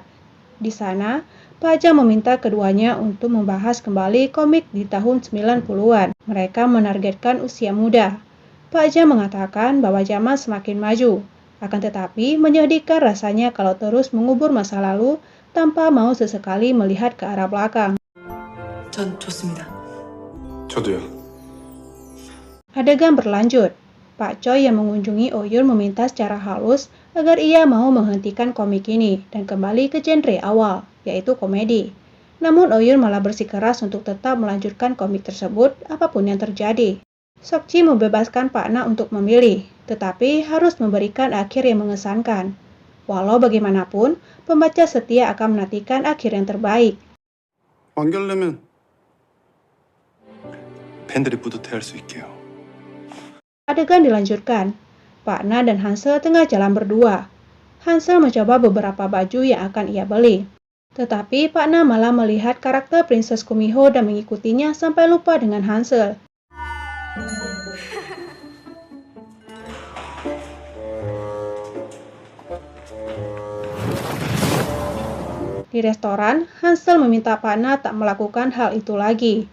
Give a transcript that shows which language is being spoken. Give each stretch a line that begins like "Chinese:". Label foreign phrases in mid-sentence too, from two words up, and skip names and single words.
Indonesian: Di sana, Pak Jang meminta keduanya untuk membahas kembali komik di tahun 90-an. Mereka menargetkan usia muda. Pak Jang mengatakan bahwa zaman semakin maju, akan tetapi menyedihkan rasanya kalau terus mengubur masa lalu tanpa mau sesekali melihat ke arah belakang.
Korean: 전 좋습니다. 저도요.
Indonesian: Adegan berlanjut. Pak Choi yang mengunjungi Oyun meminta secara halus agar ia mau menghentikan komik ini dan kembali ke genre awal, yaitu komedi. Namun Oyun malah bersikeras untuk tetap melanjutkan komik tersebut apapun yang terjadi. Seokji membebaskan Pak Na untuk memilih, tetapi harus memberikan akhir yang mengesankan. Walau bagaimanapun, pembaca setia akan menantikan akhir yang terbaik.
Korean: 완결내면 팬들이 뿌듯해할 수 있게요.
Indonesian: Adegan dilanjutkan. Pak Na dan Hansel tengah jalan berdua. Hansel mencoba beberapa baju yang akan ia beli. Tetapi Pak Na malah melihat karakter Princess Kumiho dan mengikutinya sampai lupa dengan Hansel. Di restoran, Hansel meminta Pak Na tak melakukan hal itu lagi.